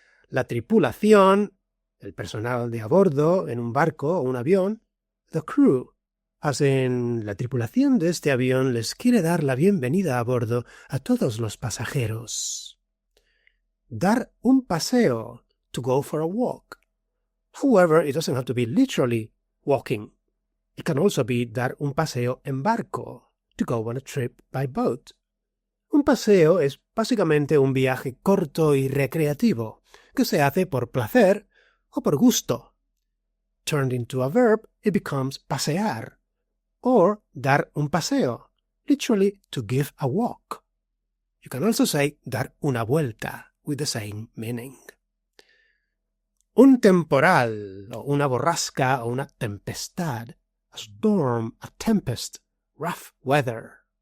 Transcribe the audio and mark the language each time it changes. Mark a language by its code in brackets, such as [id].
[es] La tripulación, el personal de a bordo en un barco o un avión, the crew. Hacen la tripulación de este avión les quiere dar la bienvenida a bordo a todos los pasajeros. Dar un paseo, [en] to go for a walk. However, it doesn't have to be literally walking. It can also be [es] dar un paseo en barco, [en] to go on a trip by boat. [es] Un paseo es básicamente un viaje corto y recreativo, que se hace por placer o por gusto. [en] Turned into a verb, it becomes pasear, or [es] dar un paseo, [en] literally to give a walk. You can also say [es] dar una vuelta, [en] with the same meaning. [es] Un temporal, o una borrasca, o una tempestad, [en] a storm, a tempest, rough weather.